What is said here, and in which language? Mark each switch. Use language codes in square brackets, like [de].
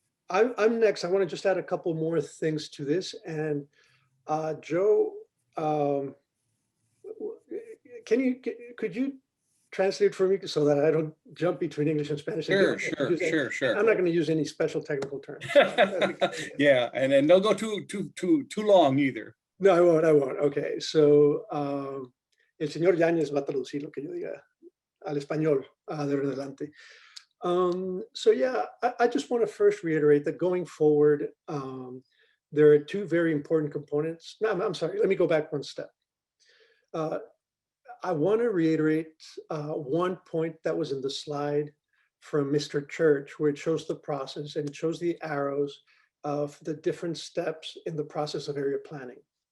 [en] I'm next. I want to just add a couple more things to this. And Joe, could you translate for me so that I don't jump between English and Spanish? Sure. I'm not going to use any special technical terms. Yeah, and then don't go too long either. No, I won't. [es] Okay, so el señor Yáñez va a traducir lo que yo diga al español de adelante. [en] So yeah, I just want to first reiterate that going forward, there are 2 very important components. No, I'm sorry, let me go back 1 step. I want to reiterate one point that was in the slide from Mr. Church, where it shows the process and it shows the arrows of the different steps in the process of area planning.